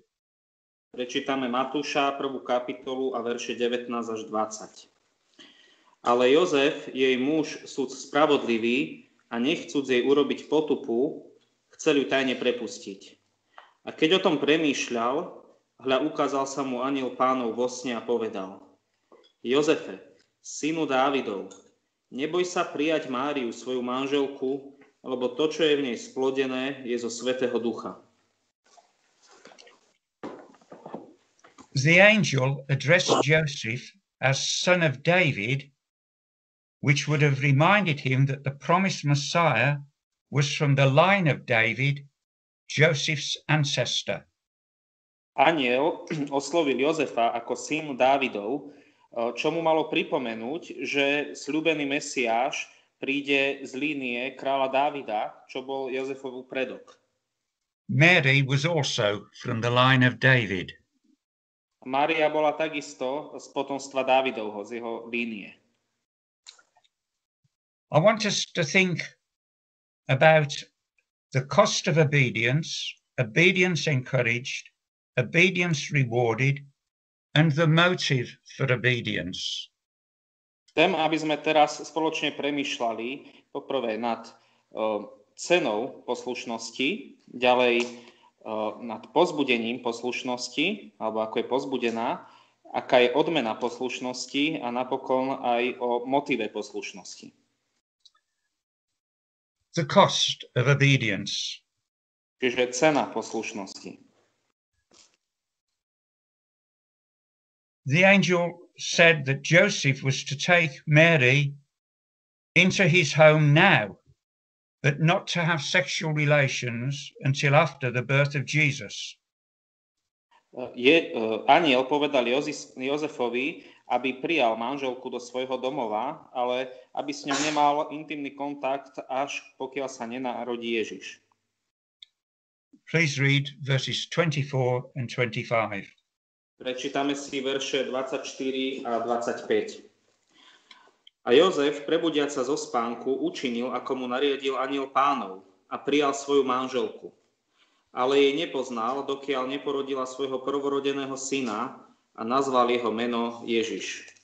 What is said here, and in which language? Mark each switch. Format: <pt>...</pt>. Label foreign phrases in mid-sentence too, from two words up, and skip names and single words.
<sk>Prečítame Matúša 1. kapitolu a verše 19 až 20. Ale Jozef, jej muž, súd spravodlivý a nechcúc jej urobiť potupu, chcel ju tajne prepustiť. A keď o tom premýšľal, hľa ukázal sa mu anjel Pánov vo sne a povedal: Jozefe, synu Dávidov, neboj sa prijať Máriu, svoju manželku, lebo to, čo je v nej splodené, je zo Svätého Ducha.</sk> <en>The angel addressed Joseph as son of David, which would have reminded him that the promised Messiah was from the line of David, Joseph's ancestor.</en> <sk>Anjel oslovil Jozefa ako syn Dávidov, čo mu malo pripomenúť, že sľúbený Mesiáš príde z línie kráľa Dávida, čo bol Jozefov predok.</sk> <en>Mary was also from the line of David.</en> <sk>Mária bola takisto z potomstva Dávidovho, z jeho línie.</sk> <en>I want us to think about the cost of obedience, obedience encouraged, obedience rewarded, and the motive for obedience.</en> <sk>Chcem, aby sme teraz spoločne premýšľali poprvé nad cenou poslušnosti, ďalej nad pozbudením poslušnosti, alebo ako je pozbudená, aká je odmena poslušnosti a napokon aj o motive poslušnosti.</sk> <en>The cost of obedience.</en> <sk>Čiže cena poslušnosti.</sk> <en>The angel said that Joseph was to take Mary into his home now, but not to have sexual relations until after the birth of Jesus.</en> <sk>Anjel povedal Jozefovi, aby prijal manželku do svojho domova, ale aby s ňou nemal intimný kontakt, až pokiaľ sa nenarodí Ježiš.</sk> <en>Please read verses 24 and 25.</en> <sk>Prečítame si verše 24 a 25. A Jozef, prebudiac sa zo spánku, učinil, ako mu nariadil anjel Pánov, a prijal svoju manželku. Ale jej nepoznal, dokiaľ neporodila svojho prvorodeného syna, a nazval jeho meno Ježiš.</sk>